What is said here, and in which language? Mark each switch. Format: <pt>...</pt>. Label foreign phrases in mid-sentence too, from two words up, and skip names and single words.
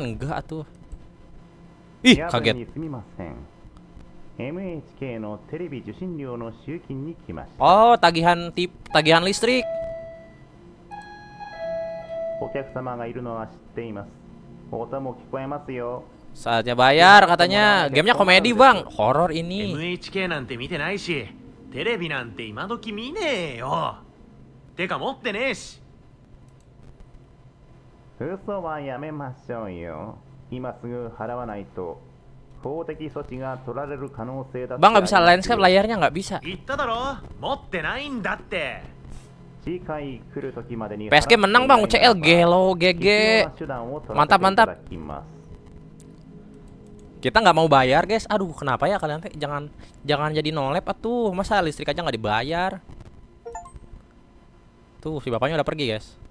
<id>Enggak tuh. Ih, kaget. Oh, tagihan listrik. Saatnya bayar katanya. Gamenya komedi bang, horor ini.</id> <ja>NHK なんて見てないし、テレビなんて今時見ねえよ。てか持ってねえし。嘘はやめましょうよ。今すぐ払わないと法的措置が取られる可能性だ。</ja> <id>Bang nggak bisa landscape, layarnya nggak bisa.</id> <ja>言っただろ、持ってないんだって。</ja> <id>PSG menang bang, UCL gelo GG. Mantap. Kita nggak mau bayar guys. Aduh kenapa ya kalian teh, jangan jadi nolep atuh. Masa listrik aja nggak dibayar. Tuh si bapaknya udah pergi guys.</id>